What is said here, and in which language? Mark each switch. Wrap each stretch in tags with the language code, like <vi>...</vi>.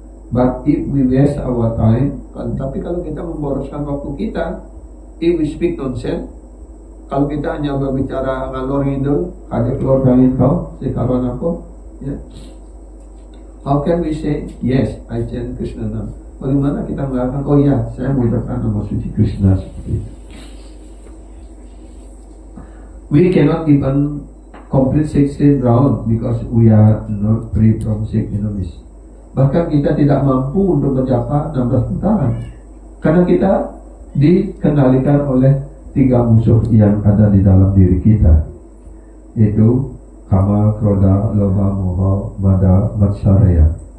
<en>But if we waste our time,</en> <id>tapi kalau kita memboroskan waktu kita,</id> <en>if we speak nonsense,</en> <id>kalau kita hanya berbicara ngalor ngidul, ada keluar angin kau, sekaruan aku, ya.</id> <en>How can we say yes, I chant Krishna name?</en> <id>Bagaimana kita mengatakan, oh ya, saya mengucapkan nama suci Krishna seperti itu.</id> <en>We cannot even complete 16 round because we are not free from sick enemies.</en> <id>Bahkan kita tidak mampu untuk berjapa 16 putaran karena kita dikendalikan oleh 3 musuh yang ada di dalam diri kita, yaitu kama, kroda, loba, moha, mada, matsaraya.</id>